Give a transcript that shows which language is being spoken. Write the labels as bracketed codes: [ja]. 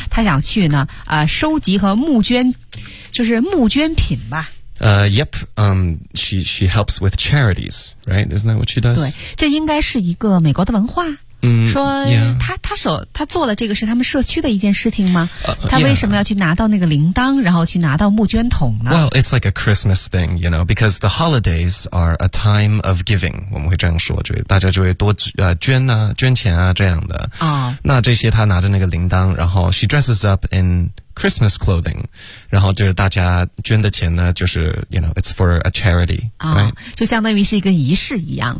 [zh] 他想去呢，收集和募捐，就是募捐品吧。 [en] Yep. She helps with charities, right? Isn't that what she does? [zh] 对，这应该是一个美国的文化。嗯，说他做的这个是他们社区的一件事情吗？他为什么要去拿到那个铃铛，然后去拿到募捐桶呢 [en] ？Well, it's like a Christmas thing, you know, because the holidays are a time of giving. [zh] 我们会这样说，就大家就会多捐啊，捐钱啊这样的。啊、哦，那这些他拿着那个铃铛，然后 [en] she dresses up in Christmas clothing, [zh] 然后就是大家捐的钱呢，就是 [en] you know it's for a charity. 啊、哦， right? [zh] 就相当于是一个仪式一样，